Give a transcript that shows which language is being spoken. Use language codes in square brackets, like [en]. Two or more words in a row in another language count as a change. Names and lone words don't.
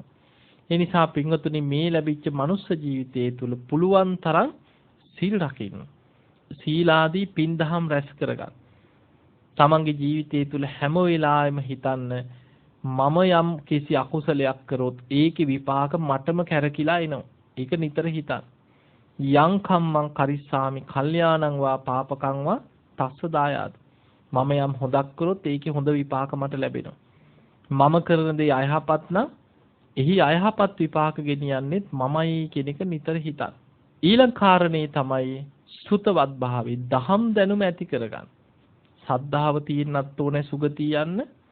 [si] ඒ නිසා පින්වතුනි මේ ලැබිච්ච මනුස්ස ජීවිතයේ තුල පුළුවන් තරම් සීල් රකින්න. සීලාදී පින් දහම් රැස් කරගන්න. තමන්ගේ ජීවිතයේ තුල හැම වෙලාවෙම හිතන්න මම යම් කිසි අකුසලයක් කරොත් ඒකේ විපාක මටම කැරකිලා එනවා. ඒක නිතර හිතන්න. [pi] යං කම්මං කරිස්සාමි කල්යාණං වා පාපකං වා තස්ස දායාද. [si] මම යම් හොදක් කරොත් ඒකේ හොඳ විපාක මට ලැබෙනවා. මම කරන දේ අයහපත් නම් එහි අයහපත් විපාක ගෙනියන්නෙත් මමයි කියන එක නිතර හිතන්න. ඊළඟ කාරණේ තමයි සුතවත් භාවය. දහම් දැනුම ඇති කරගන්න. සද්ධාව තියෙන්නත් ඕනේ සුගතිය යන්න.